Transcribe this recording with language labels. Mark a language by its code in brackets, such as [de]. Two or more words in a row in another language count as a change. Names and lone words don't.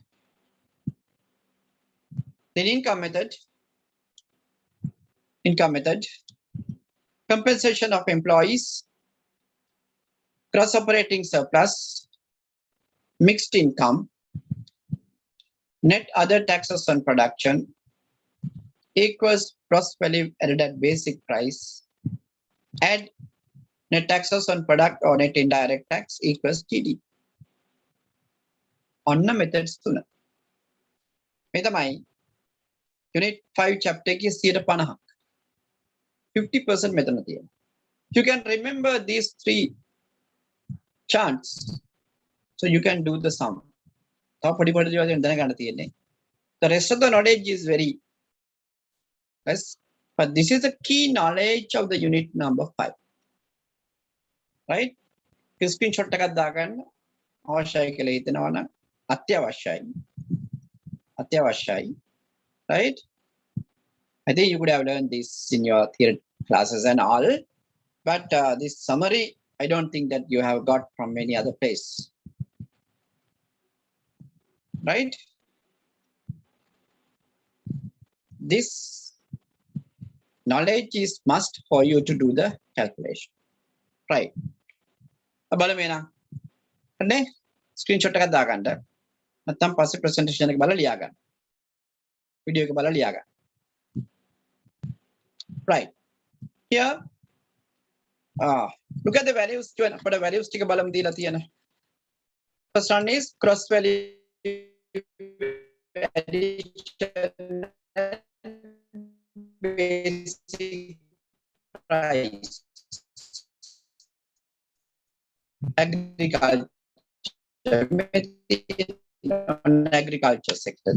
[en] Then income method, compensation of employees, gross operating surplus, mixed income, net other taxes on production equals gross value added at basic price, add net taxes on product or net indirect tax equals GDP. On the methods [si] තුන. මේ තමයි Unit 5 chapter එකේ 50%. 50% මෙතන තියෙනවා. [en] You can remember these three charts, so you can do the sum. [si] තව පොඩි පොඩි දේවල් දැනගන්න තියෙන්නේ. [en] The rest of the knowledge is very less, but this is the key knowledge of the unit number 5. [si] Right? Screenshot එකක් දාගන්න අවශ්‍යයි කියලා හිතනවා නම් අත්‍යවශ්‍යයි. [en] Right? I think you could have learned this in your theory classes and all, but this summary, I don't think that you have got from any other place. Right? This knowledge is must for you to do the calculation. Right? [si] බලමු නේ screenshot එකක් දාගන්න. නැත්නම් පස්සේ presentation එක බලලා ලියා ගන්න. Video එක බලලා ලියා ගන්න. [en] Right. Here, look at the values. [si] අපේ values ටික බලමු දීලා තියෙන. [en] First one is cross value addition basic price. Agriculture, non-agriculture sector.